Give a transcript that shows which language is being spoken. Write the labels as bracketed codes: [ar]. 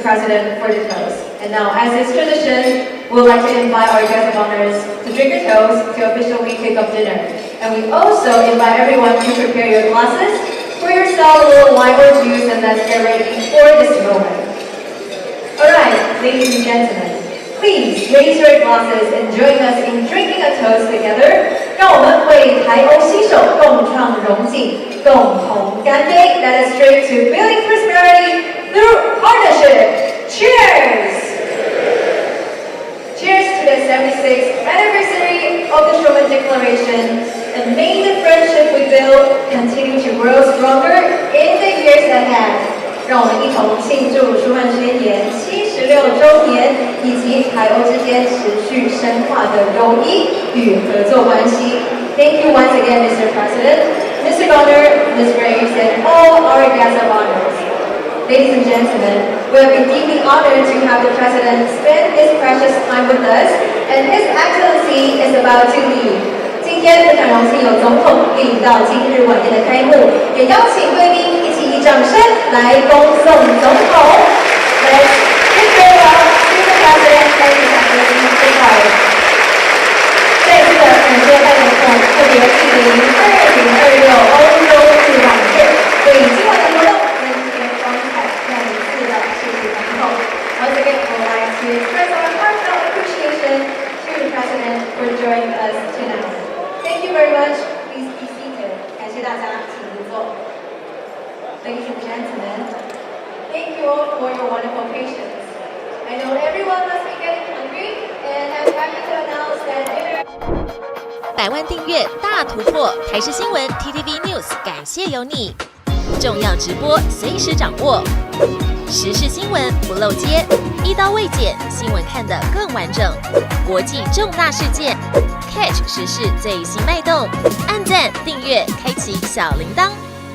[en] President for the toast. And now, as is tradition, we would like to invite our guest of honors to drink a toast to officially kick off dinner. And we also invite everyone to prepare your glasses Pour yourself a little wine or juice and let's get ready for this moment. Alright, ladies and gentlemen, please raise your glasses and join us in drinking a toast together. [zh] 让我们为台欧携手共创荣景，共同干杯。 [en] Let us drink to building prosperity through partnership. Cheers! Cheers to the 76th anniversary of the Schuman Declaration, and may the friendship we build continue to grow stronger in the years ahead. [zh] 让我们一同庆祝舒曼宣言76周年，以及台欧之间持续深化的友谊与合作关系。 [en] Thank you once again, Mr. President, Mr. Governor, Ms. Graves, and all our guests of honors. Ladies and gentlemen, we have been deeply honored to have the President spend his precious time with us, and His Excellency is about to leave. [zh] 今天非常荣幸有总统莅临到今日晚宴的开幕，也邀请贵宾一起以掌声来恭送总统。 [en] Let's give farewell to the President and His Excellency Goodbye. [zh] 再次的感谢赖总统特别莅临2026欧洲日晚宴，为今晚的活动增添光彩，再一次的谢谢总统。 [en] Once again, I would like to express our heartfelt appreciation to the President for joining us tonight. Thank you very much. Please be seated. 感谢大家，请入座。 Ladies and gentlemen, thank you all for your wonderful patience. I know everyone must be getting hungry, and I'm happy to announce that dinner. [zh] 100万订阅大突破，台视新闻 TTVNews 感谢有你。重要直播随时掌握，时事新闻不漏接，一刀未剪，新闻看得更完整。国际重大事件 ，catch 时事最新脉动，按赞订阅，开启小铃铛。